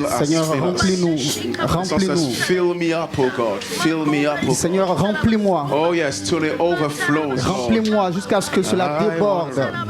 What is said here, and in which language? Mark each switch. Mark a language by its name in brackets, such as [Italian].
[French] Seigneur, remplis-nous, remplis-nous. [English] Fill me up, oh God, fill me up. [French] Seigneur, remplis-moi. [English] Oh yes, till it overflows. [French] Remplis-moi jusqu'à ce que cela déborde.